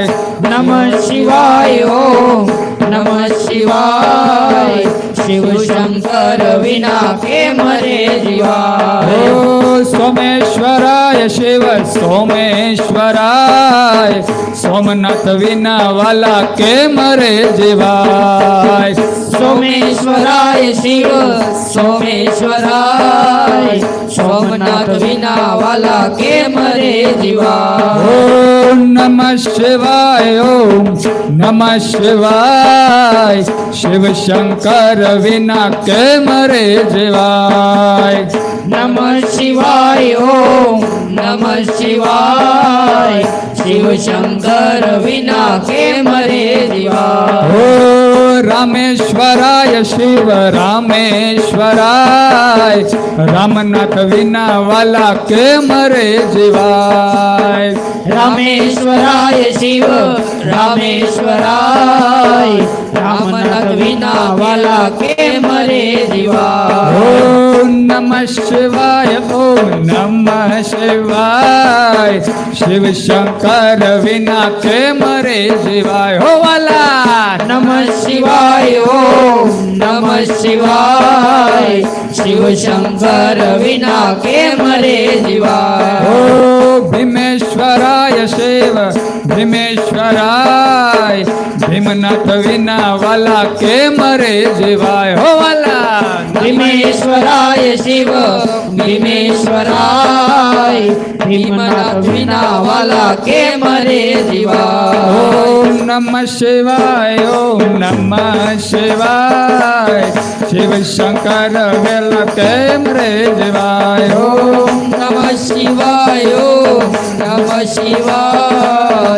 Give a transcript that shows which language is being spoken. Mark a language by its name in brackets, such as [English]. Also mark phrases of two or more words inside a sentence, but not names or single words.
[Sanskrit] नमः शिवाय ओम नमः शिवाय। [Gujarati] શિવ શંકર વિના કેમ રે જીવાય। [Sanskrit] ओ सोमेश्वराय शिव सोमेश्वराय। [Gujarati] સોમનાથ વિના વાલા કેમ રે જીવાય। [Sanskrit] सोमेश्वराय शिव सोमेश्वराय। [Gujarati] સોમનાથ વિના વાલા કેમ રે જીવાય। [Sanskrit] ओम नमः शिवाय ओम नमः शिवाय। [Gujarati] શિવ શંકર વિના કેમ રે જીવાય। [Sanskrit] नमः शिवाय ओम नमः शिवाय। [Gujarati] શિવ શંકર વિના કેમ રે જીવાય। [Sanskrit] ओ रामेश्वराय शिव रामेश्वराय। [Gujarati] રામનાથ વિના વાલા કેમ રે જીવાય। [Sanskrit] रामेश्वराय शिव रामेश्वराय। [Gujarati] રામનાથ વિના વાલા કેમ રે જીવાય। [Sanskrit] ओम नमः शिवाय ओम नमः शिवाय। [Gujarati] શિવ શંકર વિના કેમ રે જીવાય હો વાલા। [Sanskrit] नमः शिवाय ओम नमः शिवाय। [Gujarati] શિવ શંકર વિના કેમ રે જીવાય। [Sanskrit] ओ भीमेश्वराय शिव भीमेश्वराय। [Gujarati] ભીમનાથ વિના વાલા કેમ રે જીવાય હો વાલા। [Sanskrit] भीमेश्वराय शिव भीमेश्वराय। [Gujarati] ભીમનાથ વિના વાલા કેમ રે જીવાય। [Sanskrit] ओम नमः शिवाय ओम नमः शिवाय। [Gujarati] શિવ શંકર વેલા કેમ રે જીવાય। [Sanskrit] ओम नमः शिवाय ओम नमः शिवाय।